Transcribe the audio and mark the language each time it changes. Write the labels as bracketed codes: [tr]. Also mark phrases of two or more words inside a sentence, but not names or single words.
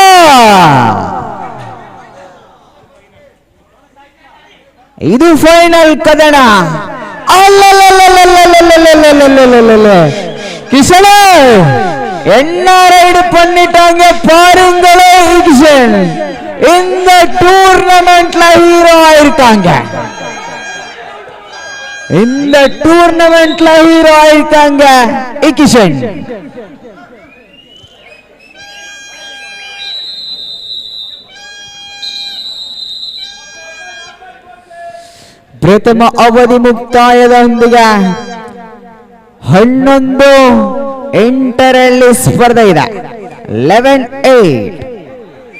[kn] ಇದು ಫೈನಲ್ ಕದನ. [ta] ಕಿಶನ್ என்ன ரைடு பண்ணிட்டாங்க பாருங்களே. கிஷன் இந்த டூர்னமெண்ட்ல ஹீரோ ஆயிருக்காங்க. இந்த டூர்னமெண்ட்ல ஹீரோ ஆயிருக்காங்க கிஷன். [kn] ಪ್ರಥಮ ಅವಧಿ ಮುಕ್ತಾಯದೊಂದಿಗೆ 11-8 ಸ್ಪರ್ಧೆ ಇದೆ.